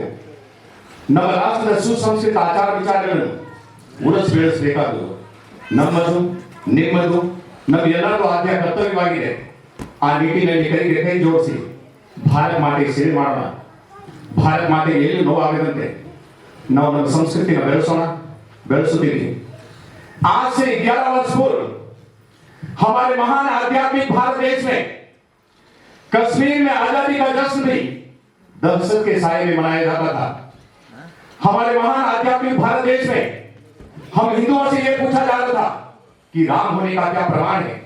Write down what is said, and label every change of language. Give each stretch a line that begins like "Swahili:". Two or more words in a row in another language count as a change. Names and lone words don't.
Kannada: ನಮ್ಮ ರಾಷ್ಟ್ರದ ಸುಸಂಸ್ಕೃತ ಆಚಾರ ವಿಚಾರಗಳನ್ನು ಉಳಿಸಿ ಬೆಳೆಸಬೇಕಾಗುವುದು ನಮ್ಮದು, ನಿಮ್ಮದು, ನಮ್ಮೆಲ್ಲರೂ ಆದ್ಯ ಕರ್ತವ್ಯವಾಗಿದೆ. ಆ ನಿಟ್ಟಿನಲ್ಲಿ ಕೈಗೆ ಕೈ ಜೋಡಿಸಿ ಭಾರತ ಮಾತೆಗೆ ಸೇವೆ ಮಾಡೋಣ. ಭಾರತ ಮಾತೆಗೆ ಎಲ್ಲಿ ನೋವಾಗದಂತೆ ನಾವು ನಮ್ಮ ಸಂಸ್ಕೃತಿನ ಬೆಳೆಸುತ್ತೀವಿ.
Hindi: आज से 11 वर्ष पूर्व हमारे महान आध्यात्मिक भारत देश में कश्मीर में आजादी का जश्न भी दहशत के साए में मनाया जाता था. हमारे महान आध्यात्मिक भारत देश में हम हिंदुओं से यह पूछा जा रहा था कि राम होने का क्या प्रमाण है.